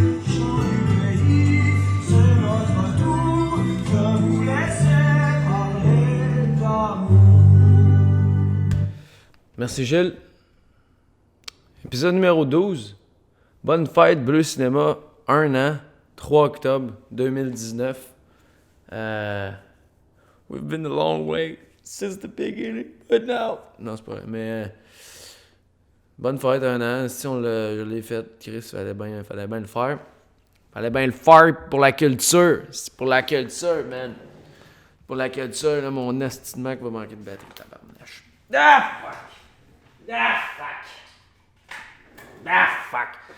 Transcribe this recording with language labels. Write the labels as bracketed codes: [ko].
[fr] Chant du pays, c'est votre tour de vous laisser parler d'amour. Merci Gilles. Épisode numéro 12. Bonne fête, Bleu Cinéma, 1 an, 3 octobre 2019. [en] We've been a long way since the beginning, but now... [fr] Non, c'est pas vrai, mais... bonne fête, 1 an. Si je l'ai fait, Chris, fallait bien le faire. Fallait bien le faire pour la culture. C'est pour la culture, man. Pour la culture, là, mon esti de Mac va manquer de batterie, tabarnache. [en] Ah, fuck! Ah, fuck! Ah, fuck!